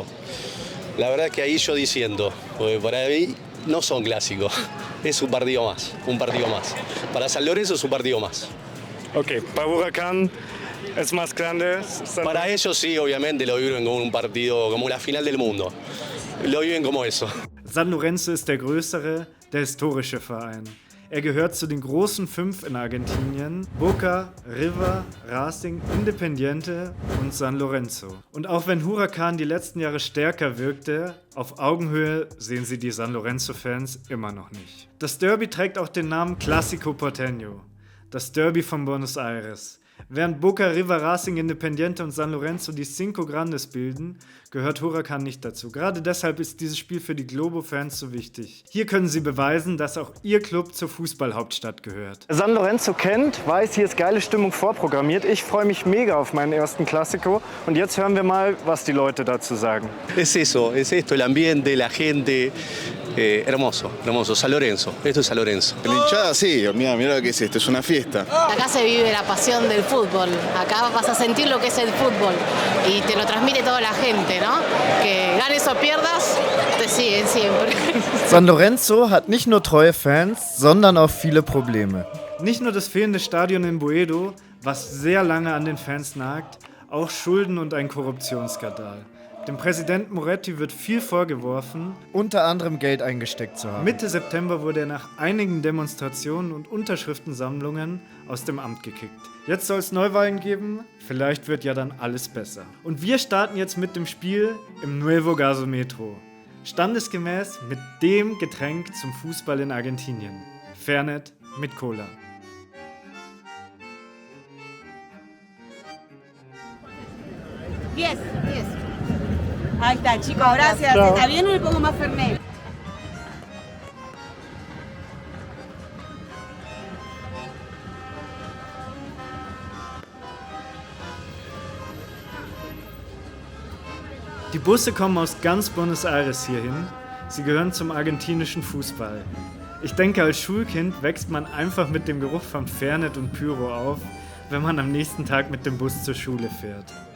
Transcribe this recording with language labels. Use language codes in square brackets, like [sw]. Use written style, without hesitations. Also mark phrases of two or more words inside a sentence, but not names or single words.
[es] La verdad es que ahí yo diciendo, porque para mí no son clásicos, es un partido más, un partido más. Para San Lorenzo es un partido más. Okay, bei Huracan es más grande. Para ellos sí, obviamente lo viven como un partido, como la final del mundo. Lo viven como eso. [de] San Lorenzo ist der größere, der historische Verein. Er gehört zu den großen 5 in Argentinien: Boca, River, Racing, Independiente und San Lorenzo. Und auch wenn Huracan die letzten Jahre stärker wirkte, auf Augenhöhe sehen sie die San Lorenzo-Fans immer noch nicht. Das Derby trägt auch den Namen Clásico Porteño, das Derby von Buenos Aires. Während Boca, River, Racing, Independiente und San Lorenzo die [es] Cinco Grandes [de] bilden, gehört Huracan nicht dazu. Gerade deshalb ist dieses Spiel für die Globo-Fans so wichtig. Hier können sie beweisen, dass auch ihr Club zur Fußballhauptstadt gehört. Wer San Lorenzo kennt, weiß, hier ist geile Stimmung vorprogrammiert. Ich freue mich mega auf meinen ersten Clásico. Und jetzt hören wir mal, was die Leute dazu sagen. [es] Es eso, es esto, el ambiente, la gente. Hermoso, hermoso. San Lorenzo, esto es San Lorenzo. La hinchada, sí, mira lo que es esto, es una fiesta. Acá se vive la pasión del fútbol. Acá vas a sentir lo que es el fútbol. Y te lo transmite toda la gente, ¿no? Que ganes o pierdas, te siguen siempre. [de] San Lorenzo hat nicht nur treue Fans, sondern auch viele Probleme. Nicht nur das fehlende Stadion in Boedo, was sehr lange an den Fans nagt, auch Schulden und ein Korruptionsskandal. Dem Präsidenten Moretti wird viel vorgeworfen, unter anderem Geld eingesteckt zu haben. Mitte September wurde er nach einigen Demonstrationen und Unterschriftensammlungen aus dem Amt gekickt. Jetzt soll es Neuwahlen geben, vielleicht wird ja dann alles besser. Und wir starten jetzt mit dem Spiel im Nuevo Gasometro. Standesgemäß mit dem Getränk zum Fußball in Argentinien. Fernet mit Cola. Yes. [es] Ahí está, chicos, gracias. ¿Está bien o le pongo más Fernet? [de] Die Busse kommen aus ganz Buenos Aires hierhin. Sie gehören zum argentinischen Fußball. Ich denke, als Schulkind wächst man einfach mit dem Geruch von Fernet und Pyro auf, wenn man am nächsten Tag mit dem Bus zur Schule fährt.